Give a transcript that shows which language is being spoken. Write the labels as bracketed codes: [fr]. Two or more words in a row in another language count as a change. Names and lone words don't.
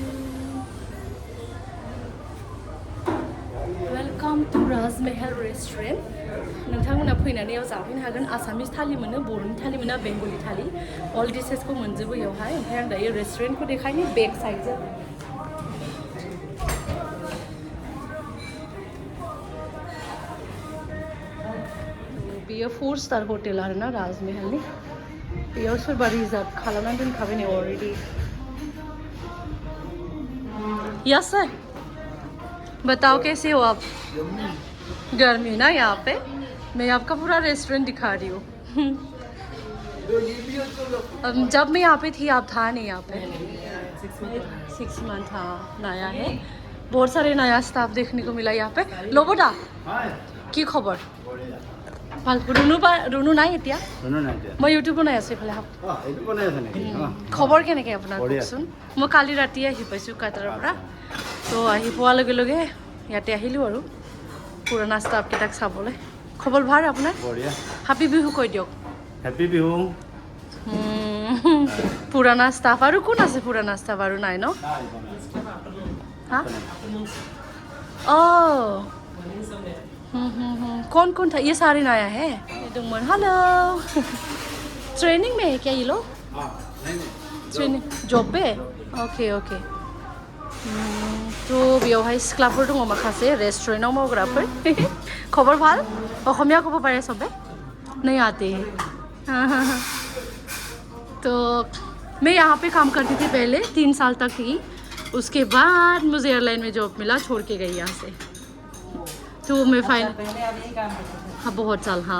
[en] welcome to Rajmahal restaurant [brx] नोंथांमोना फैनानै याव जाफैनो हागोन आसामिस थालि मोनो बर'नि थालि मोनो बेंगलि थालि अल डिशेसखौ मोनजोबो यावहाय ओमफ्राय आं दायो रेस्टुरेन्टखौ देखायनो बेक साइडजों बेयो [en] 4 star hotel [brx] आरोना राजमहलनि बेयाव सोरबा रिजार्व खालामनानै दोनखाबाय नै अलरेडि [en] yes sir [hi] बताओ कैसे हो आप गर्मी ना यहाँ पे मैं आपका पूरा रेस्टोरेंट दिखा रही हूँ जब मैं यहाँ पे थी आप था नहीं यहाँ पे 6 मंथ हाँ नया है बहुत सारे नया स्टाफ देखने को मिला यहाँ पे लो बेटा की खबर [as] रुनु নাই এতিয়া মই ইউটিউব বনাই আছো এইফালে খবৰ কেনেকৈ আপোনাৰ কওকচোন মই কালি ৰাতি আহি পাইছোঁ কাটাৰৰ পৰা তো আহি পোৱাৰ লগে লগে ইয়াতে আহিলোঁ আৰু পুৰণা ষ্টাফকেইটাক চাবলৈ খবৰ ভাল আপোনাৰ হেপী বিহু কৈ দিয়ক হেপী বিহু পুৰণা ষ্টাফ আৰু কোন আছে পুৰণা ষ্টাফ আৰু নাই ন হা [hi] कौन था ये सारे नया है हेलो ट्रेनिंग में है क्या ये लोग ट्रेनिंग जॉब पे [en] okay okay [brx] तो बेवहाय सिख्लाफोर दङ माखासे रेस्टुरेन्टआव मावग्राफोर खबर भाल [as] অসমীয়া ক'ব পাৰে [hi] सबे नहीं आते हैं तो मैं यहाँ पे काम करती थी पहले 3 साल तक ही उसके बाद मुझे एयरलाइन में जॉब मिला छोड़ के गई यहाँ से तो मैं हाँ बहुत साल हाँ